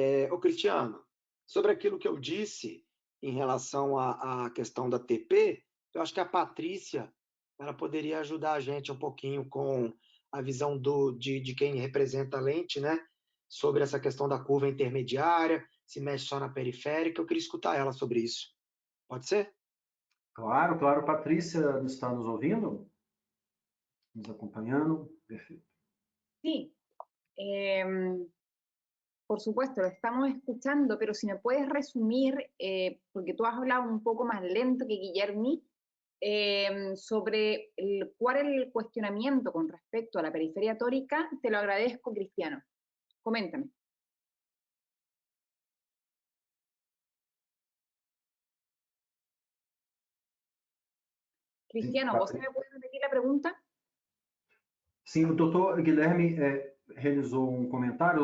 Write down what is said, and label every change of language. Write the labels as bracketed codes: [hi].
[pt] Ô, Cristiano, sobre aquilo que eu disse em relação à questão da TP, eu acho que a Patrícia, ela poderia ajudar a gente um pouquinho com a visão de quem representa a lente, né? Sobre essa questão da curva intermediária, se mexe só na periférica. Eu queria escutar ela sobre isso. Pode ser? Claro, claro. Patrícia está nos ouvindo? Nos acompanhando? Perfeito. [es] Sí, por supuesto, lo estamos escuchando, pero si me puedes resumir, porque tú has hablado un poco más lento que Guillermi, sobre cuál es el cuestionamiento con respecto a la periferia tórica, te lo agradezco, Cristiano. Coméntame. Cristiano, ¿vos me puedes repetir la pregunta? [pt] Sim, o doutor Guilherme realizou um comentário.